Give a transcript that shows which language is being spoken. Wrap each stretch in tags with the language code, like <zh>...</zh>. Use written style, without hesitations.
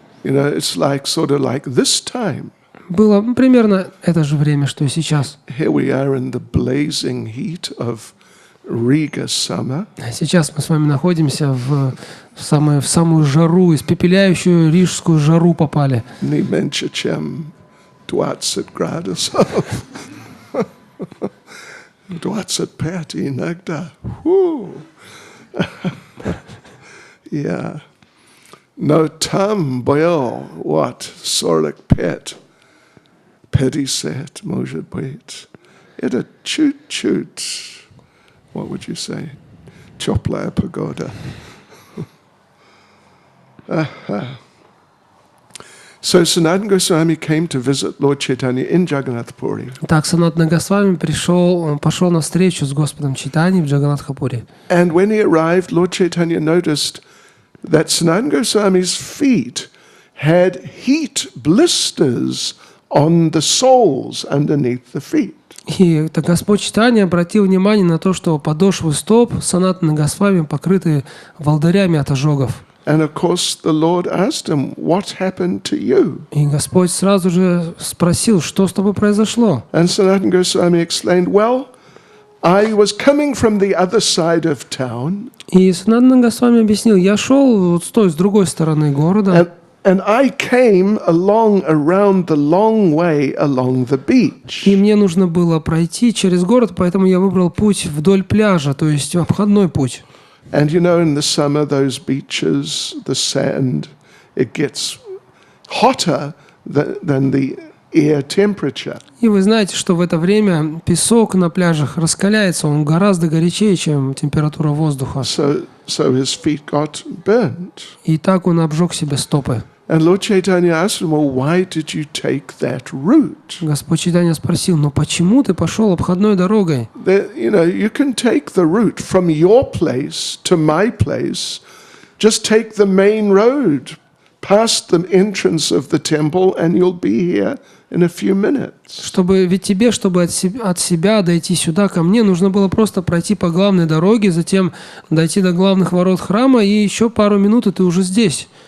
<en>You know, it's sort of like this time.</en> <ru>Было примерно это же время, что и сейчас.</ru> <en>Here we are in the blazing heat of Riga summer.</en> <ru>Сейчас мы с вами находимся в самую жару, испепеляющую рижскую жару попали. Не меньше, чем 20 градусов. 25 иногда.</ru> <en>Yeah.</en> <ru>Но там был, 45, 50, может быть. Это чуть-чуть.</ru> <en>What would you say?</en> <ru>Теплая погода.</ru> <en>So Sanatana Goswami came to visit Lord Caitanya in Jagannath Puri.</en> <ru>Так Санатана Госвами пошел на встречу с Господом Чайтаньей в Джаганнатхапуре.</ru> <en>And when he arrived, Lord Caitanya noticed that Sanatana Goswami's feet had heat blisters on the soles underneath the feet.</en> <ru>И это Господь Чайтанья обратил внимание на то, что подошвы стоп Санатаны Госвами покрыты волдырями от ожогов.</ru> <en>And of course, the Lord asked him, "What happened to you?"</en> <ru>И Господь сразу же спросил, что с тобой произошло.</ru> <en>And Sanatana Goswami explained, "Well, I was coming from the other side of town,</en> <ru>И Санатана Госвами объяснил, я шел вот с другой стороны города,</ru> <en>and I came around the long way along the beach."</en> <ru>и мне нужно было пройти через город, поэтому я выбрал путь вдоль пляжа, то есть обходной путь.</ru> <en>And you know, in the summer, those beaches, the sand, it gets hotter than the air temperature.</en> <ru>И вы знаете, что в это время песок на пляжах раскаляется, он гораздо горячее, чем температура воздуха.</ru> <en>So his feet got burnt.</en> <ru>И так он обжег себе стопы.</ru> <en>And Lord Caitanya asked him, "Well, why did you take that route?"</en> <ru>Господь Чайтанья спросил, но почему ты пошел обходной дорогой?</ru> <en>You can take the route from your place to my place. Just take the main road, past the entrance of the temple, and you'll be here in a few minutes.</en> <ru>Ведь тебе, чтобы от себя дойти сюда ко мне, нужно было просто пройти по главной дороге, затем дойти до главных ворот храма, и еще пару минут, и ты уже здесь.</ru>